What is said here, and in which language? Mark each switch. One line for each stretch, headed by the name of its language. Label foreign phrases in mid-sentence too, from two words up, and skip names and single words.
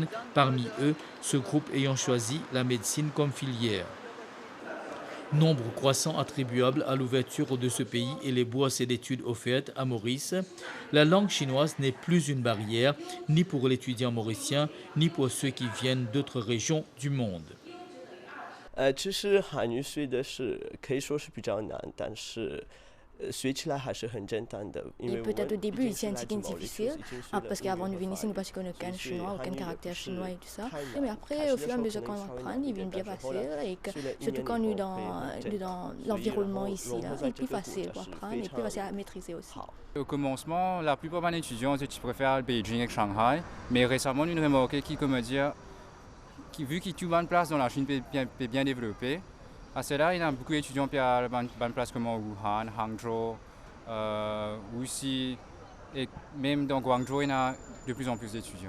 French: Parmi eux, ce groupe ayant choisi la médecine comme filière. Nombre croissant attribuable à l'ouverture de ce pays et les bourses d'études offertes à Maurice. La langue chinoise n'est plus une barrière, ni pour l'étudiant mauricien, ni pour ceux qui viennent d'autres régions du monde.
Chinese: 其实汉语学的是可以说是比较难，但是
French: Et peut-être au début, ici, c'était difficile, parce qu'avant de venir ici, nous ne connaissions aucun chinois, aucun caractère chinois et tout ça. Mais après, au fur et à mesure qu'on apprend, il vient bien passer. Et que, surtout quand nous dans l'environnement ici, là, c'est plus facile pour apprendre et plus facile à maîtriser aussi. Au commencement, la plupart des étudiants préfèrent Beijing et Shanghai. Mais récemment, nous avons remarqué vu qu'il y a une bonne place dans la Chine bien développée, à cela, il y a beaucoup d'étudiants qui ont une bonne place comme Wuhan, Hangzhou, Wuxi, et même dans Guangzhou, il y a de plus en plus d'étudiants.